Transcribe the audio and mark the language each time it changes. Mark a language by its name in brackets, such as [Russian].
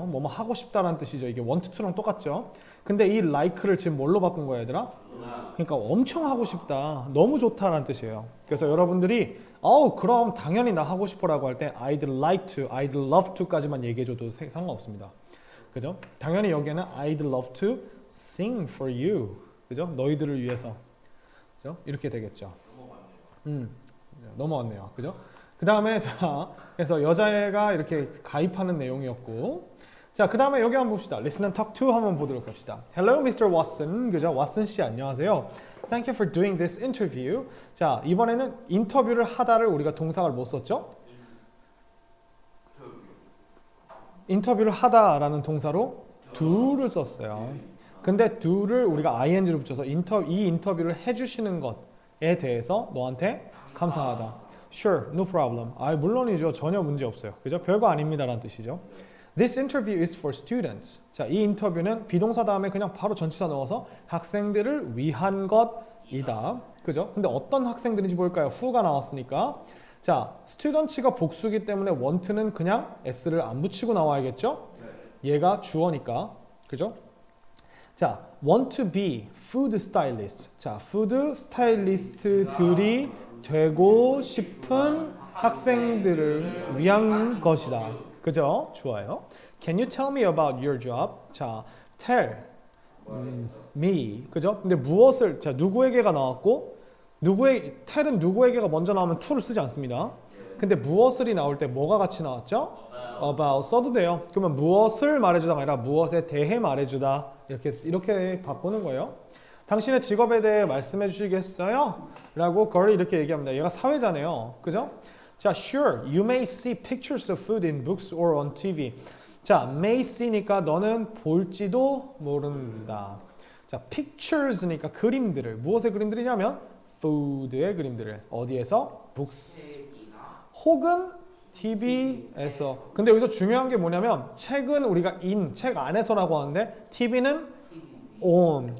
[Korean] 뭐뭐 하고 싶다라는 뜻이죠. 이게 want to랑 똑같죠. 근데 이 like를 지금 뭘로 바꾼 거야, 얘들아? 그러니까 엄청 하고 싶다, 너무 좋다라는 뜻이에요. 그래서 여러분들이 그럼 당연히 나 하고 싶어라고 할 때 [English] I'd like to, I'd love to [Korean] 까지만 얘기해줘도 상관없습니다. 그죠? 당연히 여기에는 [English] I'd love to sing for you. [Korean] 그죠? 너희들을 위해서. 그죠? 이렇게 되겠죠. 넘어왔네요. 그죠? 그 다음에 자, 그래서 여자애가 이렇게 가입하는 내용이었고, 자, 그 다음에 여기 한번 봅시다. [English] Listen and talk to [Korean] 한번 보도록 합시다. [English] Hello, Mr. Watson. [Korean] 그죠? 왓슨 씨 안녕하세요. [English] Thank you for doing this interview. [Korean] 자, 이번에는 인터뷰를 하다를 우리가 동사를 못 썼죠? 인터뷰를 하다라는 동사로 do를 썼어요. 근데 do를 우리가 ing를 붙여서 이 인터뷰를 해주시는 것에 대해서 너한테 감사하다. [English] Sure, no problem. [Korean] 물론이죠. 전혀 문제 없어요. 그죠? 별거 아닙니다라는 뜻이죠. [English] This interview is for students. [Korean] 자, 이 인터뷰는 비동사 다음에 그냥 바로 전치사 넣어서 학생들을 위한 것이다. 그죠? 근데 어떤 학생들인지 볼까요? who가 나왔으니까. 자, students가 복수기 때문에 want는 그냥 s를 안 붙이고 나와야겠죠? 얘가 주어니까. 그죠? [English] 자, want to be food stylist. [Korean] 자, food stylist들이 되고 싶은 학생들을 위한 것이다. 그죠? 좋아요. [English] Can you tell me about your job? [Korean] 자, [English] tell me. [Korean] 그죠? 근데 무엇을, 자, 누구에게가 나왔고, tell은 누구에게가 먼저 나오면 to를 쓰지 않습니다. 근데 무엇을이 나올 때 뭐가 같이 나왔죠? about 써도 돼요. 그러면 무엇을 말해주다가 아니라 무엇에 대해 말해주다. 이렇게 바꾸는 거예요. 당신의 직업에 대해 말씀해 주시겠어요? 라고 걸 이렇게 얘기합니다. 얘가 사회자네요. 그죠? [English] 자, sure, you may see pictures of food in books or on TV. [Korean] 자, may see니까 너는 볼지도 모른다. 자, pictures니까 그림들을. 무엇의 그림들이냐면 food의 그림들을. 어디에서? books. 혹은 TV에서. 근데 여기서 중요한 게 뭐냐면 책은 우리가 책 안에서라고 하는데 TV는 on.